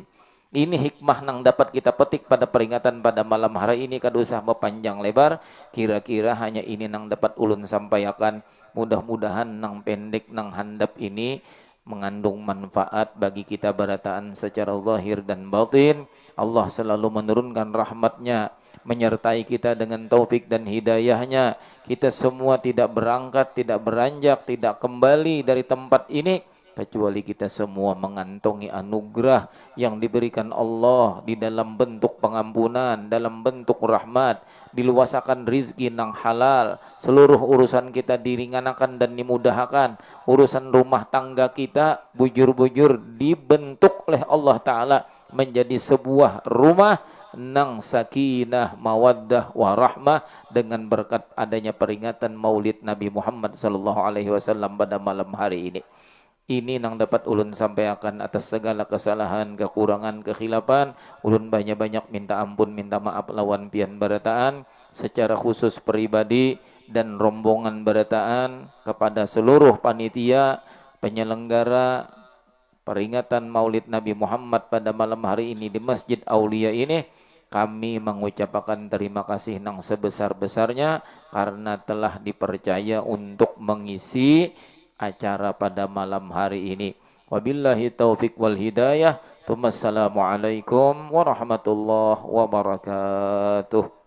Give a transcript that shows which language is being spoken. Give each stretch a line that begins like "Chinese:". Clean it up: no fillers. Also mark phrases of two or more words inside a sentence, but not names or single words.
Banjar: Ini hikmah nang dapat kita petik pada peringatan pada malam hari ini. Kada usah panjang lebar, kira-kira hanya ini nang dapat ulun sampaikan. Mudah-mudahan nang pendek nang handap ini mengandung manfaat bagi kita berataan secara zahir dan batin.
Indonesian: Allah selalu menurunkan rahmatnya, menyertai kita dengan taufik dan hidayahnya. Kita semua tidak berangkat, tidak beranjak, tidak kembali dari tempat ini, kecuali kita semua mengantongi anugerah yang diberikan Allah di dalam bentuk pengampunan, dalam bentuk rahmat, diluasakan rizki nang halal, seluruh urusan kita diringankan dan dimudahkan, urusan rumah tangga kita bujur-bujur dibentuk oleh Allah Ta'ala menjadi sebuah rumah nang
Arabic: سكينة مودة ورحمة,
Indonesian: dengan berkat adanya peringatan maulid Nabi Muhammad
Arabic: صلى الله عليه وسلم
Indonesian: pada malam hari ini.
Banjar: Ini nang dapat ulun sampaikan. Atas segala kesalahan, kekurangan, kekhilapan, ulun banyak-banyak minta ampun, minta maaf lawan pian barataan, secara khusus pribadi dan rombongan barataan kepada seluruh panitia penyelenggara peringatan Maulid Nabi Muhammad pada malam hari ini di Masjid Aulia ini. Kami mengucapkan terima kasih nang sebesar-besarnya karena telah dipercaya untuk mengisi acara pada malam hari ini.
Arabic: وبالله التوفيق والهداية. السلام عليكم ورحمة الله وبركاته.